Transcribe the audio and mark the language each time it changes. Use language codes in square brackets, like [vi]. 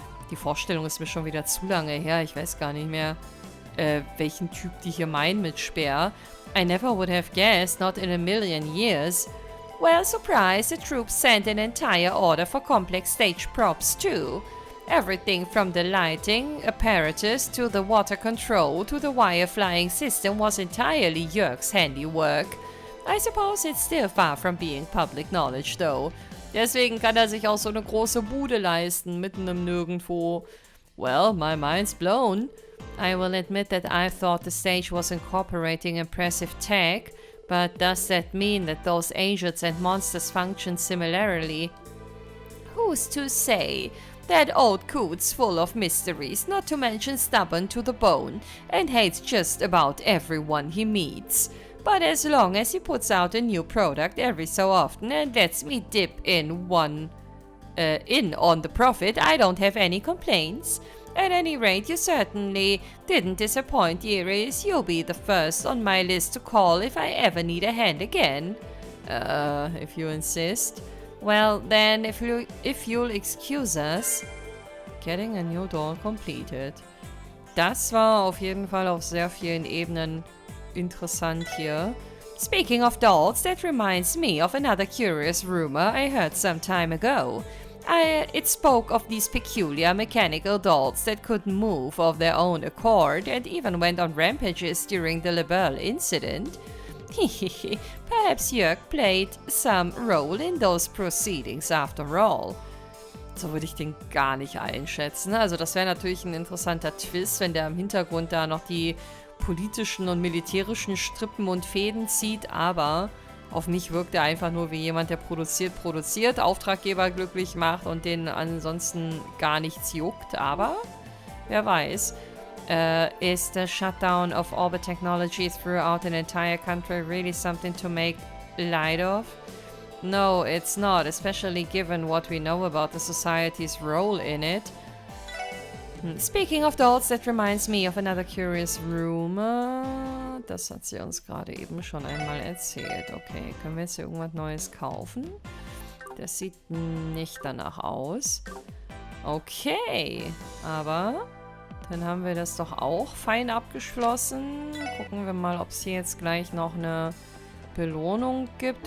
[de] Die Vorstellung ist mir schon wieder zu lange her. Ich weiß gar nicht mehr, welchen Typ die hier meinen mit Speer. [en] I never would have guessed, not in a million years. Well, surprise, the troops sent an entire order for complex stage props too. Everything from the lighting apparatus to the water control to the wire flying system was entirely Jörg's handiwork. I suppose it's still far from being public knowledge, though. [de] Deswegen kann er sich auch so eine große Bude leisten, mitten im Nirgendwo. [en] Well, my mind's blown. I will admit that I thought the stage was incorporating impressive tech, but does that mean that those angels and monsters function similarly? Who's to say? That old coot's full of mysteries, not to mention stubborn to the bone, and hates just about everyone he meets. But as long as he puts out a new product every so often and lets me dip in on the profit, I don't have any complaints. At any rate, you certainly didn't disappoint, Iris. You'll be the first on my list to call if I ever need a hand again. if you insist. Well, then, if you'll excuse us, getting a new doll completed. [de] Das war auf jeden Fall auf sehr vielen Ebenen interessant hier. [en] Speaking of dolls, that reminds me of another curious rumor I heard some time ago. It spoke of these peculiar mechanical dolls that could move of their own accord and even went on rampages during the LeBeau incident. Perhaps Jörg played some role in those proceedings after all. [de] So würde ich den gar nicht einschätzen. Also das wäre natürlich ein interessanter Twist, wenn der im Hintergrund da noch die politischen und militärischen Strippen und Fäden zieht, aber auf mich wirkt er einfach nur wie jemand, der produziert, Auftraggeber glücklich macht und denen ansonsten gar nichts juckt, aber wer weiß. [en] Is the shutdown of orbit technology throughout an entire country really something to make light of? No, it's not, especially given what we know about the society's role in it. Speaking of dolls, that reminds me of another curious rumor. [de] Das hat sie uns gerade eben schon einmal erzählt. Okay, können wir jetzt hier irgendwas Neues kaufen? Das sieht nicht danach aus. Okay, aber dann haben wir das doch auch fein abgeschlossen. Gucken wir mal, ob es hier jetzt gleich noch eine Belohnung gibt.